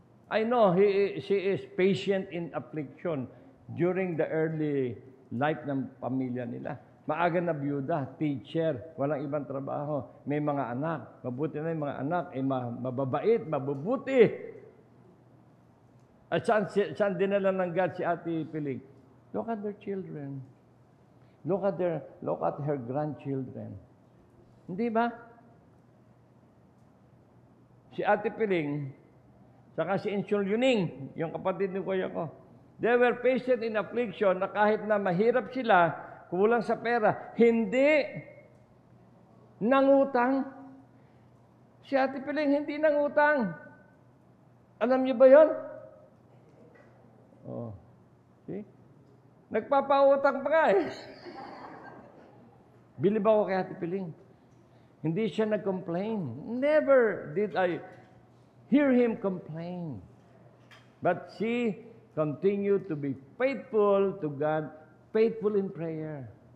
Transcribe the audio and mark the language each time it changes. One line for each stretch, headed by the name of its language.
English: I know she is patient in affliction during the early life
Filipino: ng pamilya nila. Maaga na byuda, teacher, walang ibang trabaho, may mga anak. Mabuti na yung mga anak, mababait, mabubuti. At saan dinala ng God si Ate Piling?
English: Look at their children. Look at her grandchildren.
Filipino: Hindi ba? Si Ate Piling, saka si Insul Yuning, yung kapatid ni Kuya ko,
English: they were patient in affliction
Filipino: na kahit na mahirap sila, kulang sa pera, hindi nangutang. Si Ate Piling hindi nangutang. Alam niyo ba yon? Oh. See? Nagpapautang pa nga eh. Bilib ako kay Ate Piling. Hindi siya nag-complain.
English: Never did I hear him complain. But she continued to be faithful to God, faithful in prayer.